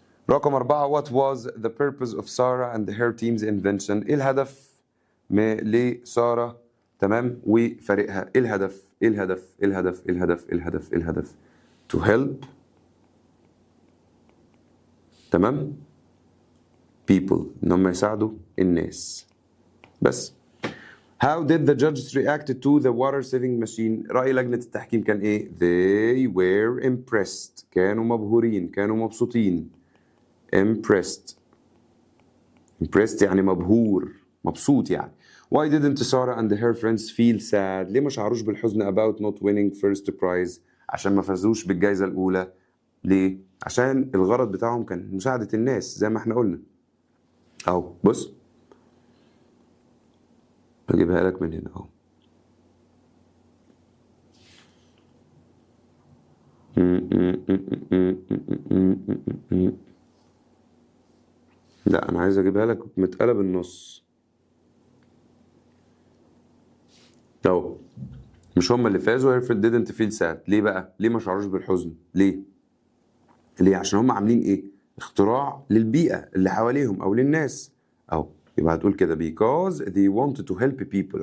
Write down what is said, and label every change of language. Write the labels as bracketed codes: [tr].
[ar] رقم 4 [en] what was the purpose of Sarah and her team's invention؟ [ar] ايه الهدف لسارة تمام وفريقها؟ ايه الهدف؟ [en] to help [ar] تمام people، ان هم يساعدوا الناس بس. [en] How did the judges react to the water saving machine؟ [ar] رأي لجنة التحكيم كان ايه؟ [en] They were impressed، [ar] كانوا مبهورين، كانوا مبسوطين. impressed يعني مبهور، مبسوط يعني. [en] Why didn't Sarah and her friends feel sad؟ [ar] ليه ما شعروش بالحزن [en] about not winning first prize؟ [ar] عشان ما فازوش بالجائزة الأولى. ليه؟ عشان الغرض بتاعهم كان مساعدة الناس زي ما احنا قلنا. اهو بص بجيبها لك من هنا اهو. لا انا عايز اجيبها لك متقلب النص اهو. مش هم اللي فازوا. [en] Herfield didn't feel sad. [ar] ليه بقى؟ ليه ما شعروش بالحزن؟ ليه؟ عشان هم عاملين ايه؟ اختراع للبيئة اللي حواليهم او للناس. او يبقى هتقول كده [en] because they wanted to help people.